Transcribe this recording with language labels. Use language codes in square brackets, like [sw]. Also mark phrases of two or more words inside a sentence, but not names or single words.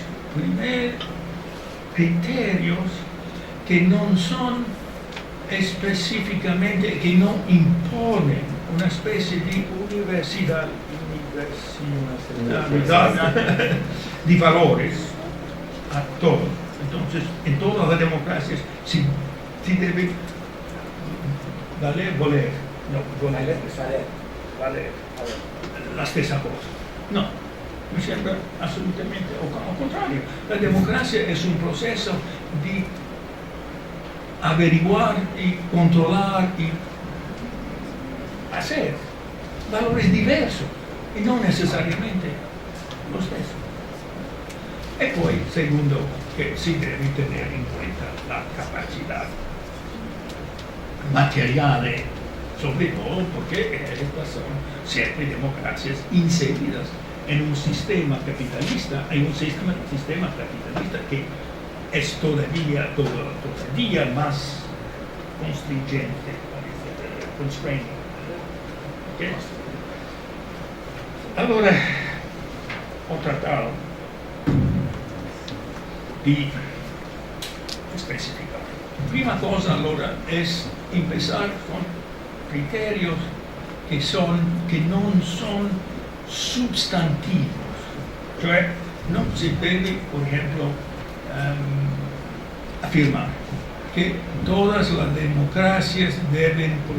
[es] Primero, criterios que no son específicamente, que no imponen una especie de universalidad de valores a todos. Entonces, en todas las democracias sí debe valer [it] la stessa cosa. [es] No, [it] me sembra [es] absolutamente al contrario. La democracia es un proceso de averiguar y controlar y hacer valores diversos y no necesariamente los mismos. Y poi, segundo, que sí debe tener en cuenta la capacidad material, sobre todo porque estas son siempre democracias inseridas en un sistema capitalista, hay un sistema capitalista que es todavía más constringente, constraining. ¿Okay? [it] Allora, ho trattato di specificare. Prima cosa allora [es] es empezar con criterios que non son substantivos, cioè no se debe, por ejemplo, afirmar que todas las democracias deben